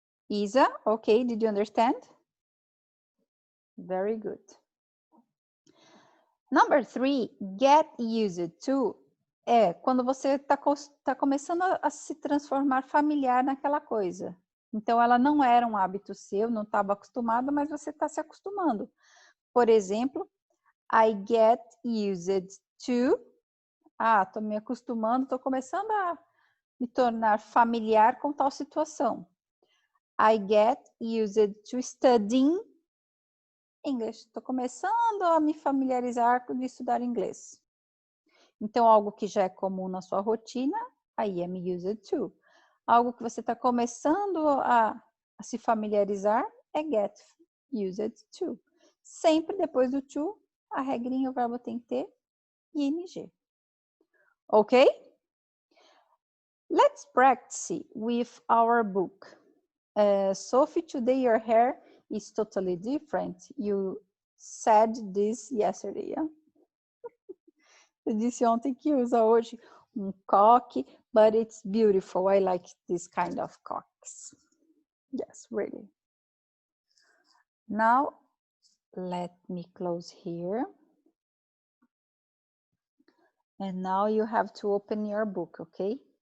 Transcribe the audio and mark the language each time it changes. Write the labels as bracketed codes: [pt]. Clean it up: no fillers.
[en] Isa, okay, did you understand? Very good. [pt] Number 3, get used to é quando você tá começando a se transformar familiar naquela coisa. Então, ela não era um hábito seu, não estava acostumado, mas você está se acostumando. Por exemplo, [en] I get used to. [pt] Estou me acostumando, estou começando a me tornar familiar com tal situação. [en] I get used to studying English. [pt] Estou começando a me familiarizar com estudar inglês. Então, algo que já é comum na sua rotina, [en] I am used to. [pt] Algo que você está começando a se familiarizar é get used to. Sempre depois do to, a regrinha, o verbo tem que ter ing. [en] Ok? Let's practice with our book. Sophie, today your hair is totally different. You said this yesterday, yeah? [pt] Você disse ontem que usa hoje coque, [en] but it's beautiful. I like this kind of coques. Yes, really. Now, let me close here. And now you have to open your book, okay?